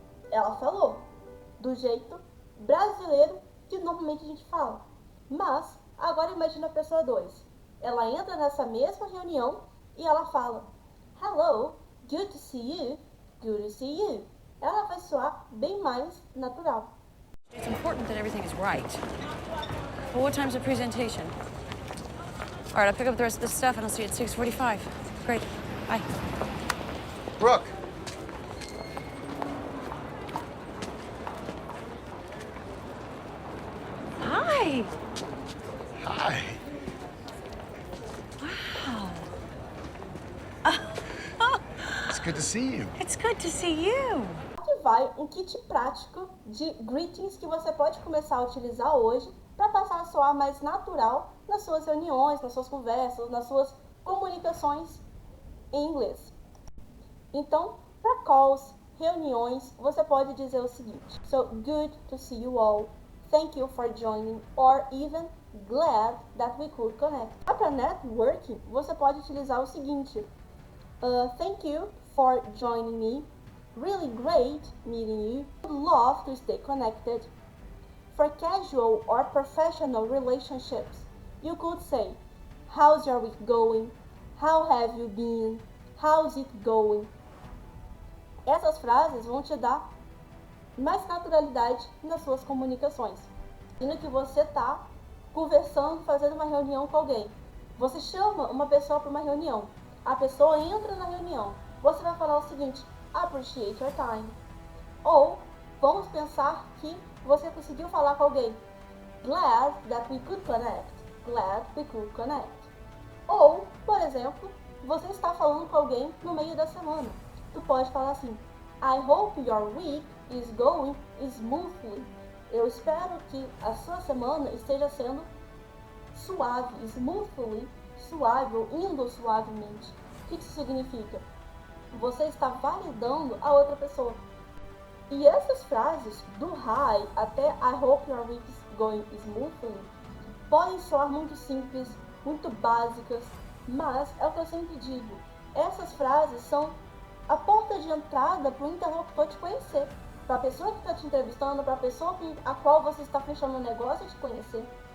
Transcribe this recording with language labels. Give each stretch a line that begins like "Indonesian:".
Portuguese: Ela falou do jeito brasileiro que normalmente a gente fala. Mas, agora imagina a pessoa 2. Ela entra nessa mesma reunião e ela fala,
English: hello, good to see you,
Portuguese: good to see you. Ela vai soar bem mais natural.
English: It's important that everything is right. Well, what time's the presentation? All right, I'll pick up the rest of this stuff and I'll see you at 6:45. Great. Bye. Brooke. Hi. Hi. Wow. It's good to see you. It's good to see you.
Portuguese: Aqui vai um kit prático de greetings que você pode começar a utilizar hoje para passar a soar mais natural nas suas reuniões, nas suas conversas, nas suas comunicações em inglês. Então, para calls, reuniões, você pode dizer o seguinte:
English: So good to see you all. Thank you for joining, or even glad that we could connect.
Portuguese: Para networking, você pode utilizar o seguinte:
English: Thank you for joining me. Really great meeting you. Would love to stay connected. For casual or professional relationships, you could say, how's your week going? How have you been? How's it going?
Portuguese: Essas frases vão te dar mais naturalidade nas suas comunicações. Imagina que você está conversando, fazendo uma reunião com alguém. Você chama uma pessoa para uma reunião. A pessoa entra na reunião. Você vai falar o seguinte:
English: appreciate your time.
Portuguese: Ou vamos pensar que você conseguiu falar com alguém.
English: Glad that we could connect. Glad we could connect.
Portuguese: Ou, por exemplo, você está falando com alguém no meio da semana. Tu pode falar assim:
English: I hope your week is going smoothly.
Portuguese: Eu espero que a sua semana esteja sendo suave. Smoothly, suave ou indo suavemente. O que isso significa? Você está validando a outra pessoa. E essas frases, do hi até
English: I hope your week is going smoothly,
Portuguese: podem soar muito simples, muito básicas, mas é o que eu sempre digo: essas frases são a porta de entrada para o interlocutor te conhecer, para a pessoa que está te entrevistando, para a pessoa com a qual você está fechando um negócio te conhecer.